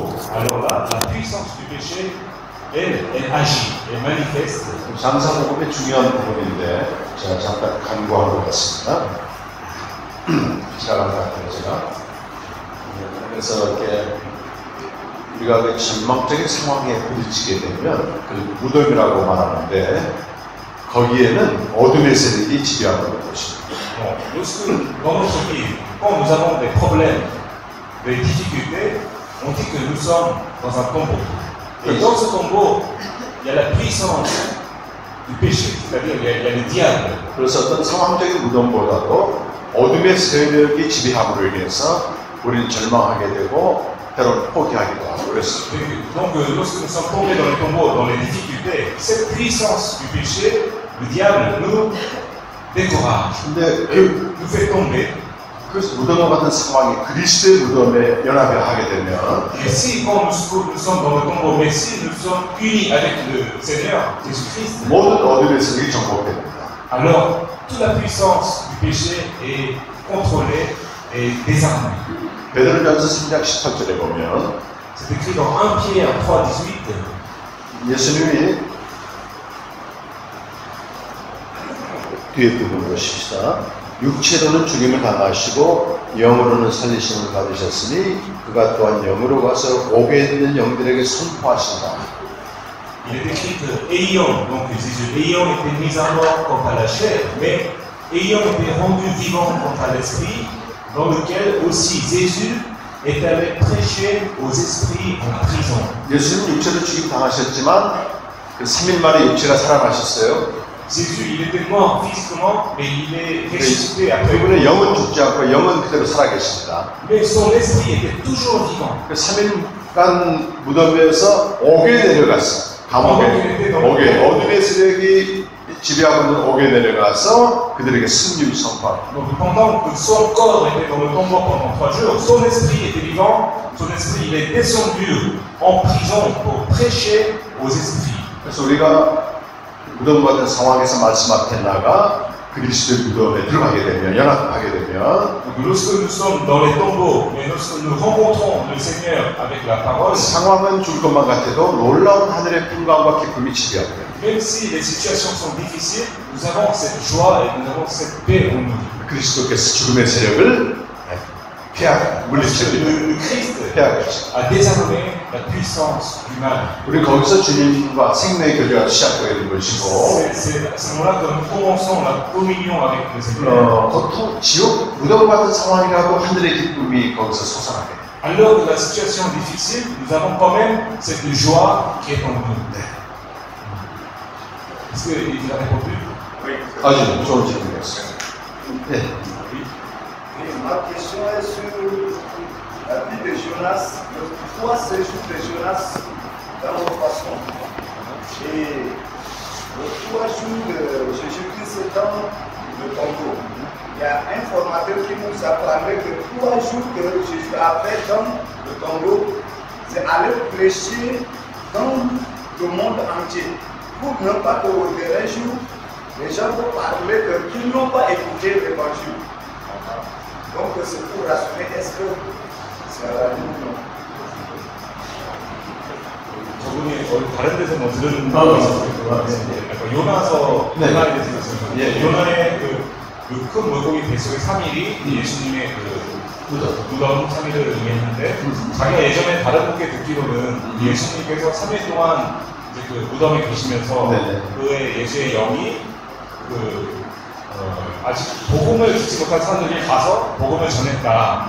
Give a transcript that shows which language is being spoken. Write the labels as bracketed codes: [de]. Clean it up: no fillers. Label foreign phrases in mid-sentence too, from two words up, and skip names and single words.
[fr] alors là, la puissance du péché, elle agit, elle manifeste. [ko] 장사복음의 중요한 부분인데 제가 잠깐 간구한 것 같습니다. 지나간 것 같아요, 제가. 그래서 이렇게 우리가 그 절망적인 상황에 부딪히게 되면 그 무덤이라고 말하는데 거기에는 어둠의 세력이 지배하고 있는 것입니다. [fr] Lorsque dans notre vie, quand nous avons des problèmes, des difficultés, on dit que nous sommes dans un tombeau. Et dans ce tombeau, il y a la puissance du péché, c'est-à-dire il y a le diable. [ko] 그래서 어떤 상황적인 무덤보다도 어둠의 세력이 지배함으로 인해서 우리는 절망하게 되고 때로는 포기하기도 하고 그랬습니다. [fr] Donc lorsque nous sommes tombés dans le tombeau, dans les difficultés, cette puissance du péché, le diable nous décourage, nous fait tomber. [ko] 그래서 무덤과 같은 상황이 그리스도의 무덤에 연합을 하게 되면 [fr] Et si quand nous sommes dans le tombeau, mais si nous sommes unis avec le Seigneur Jésus-Christ, [ko] 모든 어둠의 세력이 정복됩니다. [fr] alors toute la puissance du péché est contrôlée et désarmée. [ko] 베드로전서 3장 18절에 보면 [fr] C'est écrit dans 1 Pierre 3,18. [ko] 예수님이 뒤에 부분 보십시다. 육체로는 죽임을 당하시고 영으로는 살리심을 받으셨으니 그가 또한 영으로 가서 옥에 있는 영들에게 선포하신다. [fr] Il est écrit que donc Jésus, ayant été mis à mort quant à la chair, mais ayant été rendu vivant quant à l'esprit, dans lequel aussi Jésus est allé prêcher aux esprits en prison. [ko] 예수님 육체로 죽임 당하셨지만 그 3일 만에 육체가 살아나셨어요. [fr] Jésus, il était mort physiquement, mais il est ressuscité après. [ko] 그분의 영은 죽지 않고 영은 그대로 살아계십니다. [fr] Mais son esprit était toujours vivant. [ko] 그 3일간 무덤에서 옥에 내려갔어. 감옥에, 옥에 어둠의 세력이 지배하고 있는 옥에 내려가서 그들에게 승리를 선포하고. [fr] Donc pendant que son corps était dans le tombeau pendant 3 jours, son esprit était vivant. Son esprit, il est descendu en prison pour prêcher aux esprits. [ko] 그래서 우리가 무덤 같은 상황에서 말씀 앞에 나가 그리스도의 무덤에 들어가게 되면 연합하게 되면 [fr] lorsque nous sommes dans les tombeaux, mais lorsque nous rencontrons le Seigneur avec la parole, [ko] 상황은 죽을 것만 같아도 놀라운 하늘의 평강과 기쁨이 지배하게 됩니다. [fr] même si les situations sont difficiles, nous avons cette joie et nous avons cette paix en nous. [ko] 그리스도께서 죽음의 세력을 물리치고 [fr] Le Christ a désarmé la puissance du mal. [ko] 우리 거기서 주님과 생명의 교제가 시작되게 된 것이고 [fr] C'est à ce moment-là que nous commençons la communion avec le Seigneur. [ko] 고통, 지옥, 무덤 같은 상황이라도 하늘의 기쁨이 거기서 솟아나게 돼요. [fr] Alors que la situation est difficile, nous avons quand même cette joie qui est en nous. Est-ce qu'il a répondu? Oui. [ko] 아주 좋은 질문이었어요. 네. [fr] Ma question est sur la vie de Jonas, le 3 séjours de Jonas dans nos façons. Et le 3 jours de Jésus-Christ dans le tombeau. Il y a un formateur qui nous a parlé que 3 jours que Jésus a fait dans le tombeau, c'est aller prêcher dans le monde entier. Pour ne pas qu'au dernier jour, les gens vont parler qu'ils n'ont pas écouté l'évangile. Donc c'est pour rassurer, est-ce que c'est à la ou non? [ko] 저분이 다른 데서 뭐 들은 바가 있었어요. 요나서 요나에 대해서 말씀하셨는데 요나의 큰 물고기 뱃속에 3일이 예수님의 무덤 3일을 의미했는데 자기가 예전에 다른 분께 듣기로는 예수님께서 3일 동안 이제 그 무덤에 계시면서 그의 예수의 영이 아직 복음을 듣지 못한 사람들이 가서 복음을 전했다.